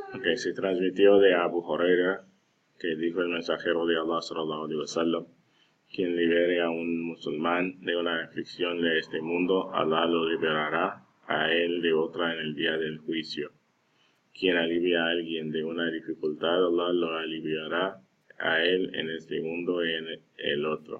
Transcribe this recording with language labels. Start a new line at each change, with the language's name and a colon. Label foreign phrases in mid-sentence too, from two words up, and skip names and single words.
Spanish: que se transmitió de Abu Huraira, que dijo el mensajero de Allah
Arabic: صلى الله عليه وسلم:
Spanish: quien libere a un musulmán de una aflicción de este mundo, Allah lo liberará a él de otra en el día del juicio. Quien alivia a alguien de una dificultad, Allah lo aliviará a él en este mundo y en el otro.